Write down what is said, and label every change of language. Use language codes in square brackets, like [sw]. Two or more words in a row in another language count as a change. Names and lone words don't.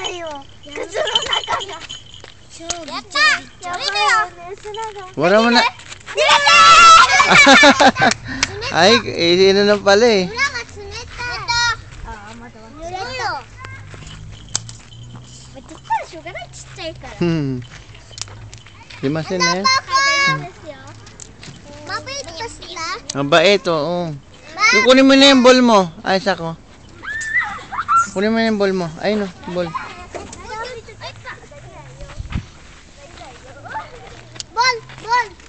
[ja] やったやめてよ [tl] Wala mo na. Ay, ano na pala eh. [ja] 裏が冷たいあ、まだ濡れた取ったらしょうがないちっちゃいから [tl] Limasin na yan. Mabait pa sila Mabait, oo. Yung kunin mo na yung ball mo. Ay, sako. Kunin mo na yung ball mo. Ay, no, ball. [en] Ball! Ball!